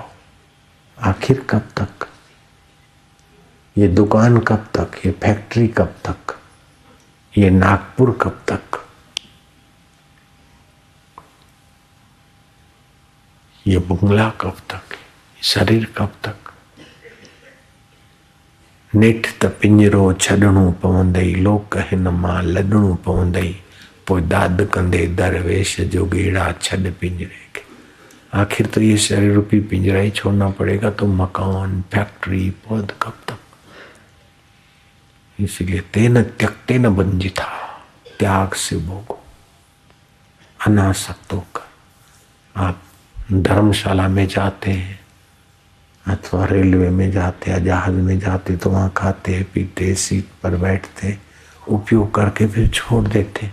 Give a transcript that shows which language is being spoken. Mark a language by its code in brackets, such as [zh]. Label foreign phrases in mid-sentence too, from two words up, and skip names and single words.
[hi] आखिर कब तक? ये दुकान कब तक? ये फैक्ट्री कब तक? ये नागपुर कब तक? ये बंगला कब तक? शरीर कब तक? [sd] नेठ त पिंजरो छॾणो पवंदई, लोक हिन मां लॾणो पवंदई, पोइ दाद कंदे दरवेश जो गेड़ा छॾ पिंजरे के। [hi] आखिर तो ये शरीर रूपी पिंजरा ही छोड़ना पड़ेगा। तो मकान, फैक्ट्री, पद कब तक? [sa] इसलिए तेन त्यक्तेन बंजिता, [hi] त्याग से भोगो, अनासक्त होकर। आप धर्मशाला में जाते हैं, अथवा रेलवे में जाते या जहाज में जाते तो वहाँ खाते पीते, सीट पर बैठते, उपयोग करके फिर छोड़ देते।